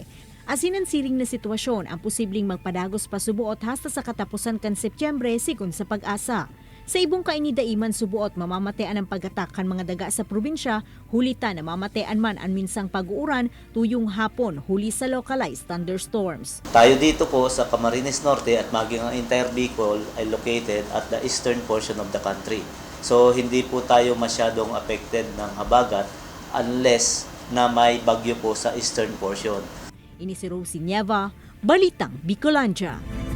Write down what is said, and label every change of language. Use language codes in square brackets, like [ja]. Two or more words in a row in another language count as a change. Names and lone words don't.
[bik] Asin ang siring na sitwasyon ang posibleng magpadagos pa subuot hasta sa katapusan kan Setyembre sigon sa pag-asa. Sa ibong kainidaiman subuot mamamatean ang pagatak kan mga daga sa probinsya, hulita na mamatean man ang minsang pag-uuran tuyong hapon huli sa [en] localized thunderstorms. [tl] Tayo dito po sa Camarines Norte at maging ang entire Bicol ay [en] located at the eastern portion of the country. [tl] So hindi po tayo masyadong affected ng habagat unless na may bagyo po sa [en] eastern portion. [bik] Ini si Rosie Nieva, Balitang Bicolandia.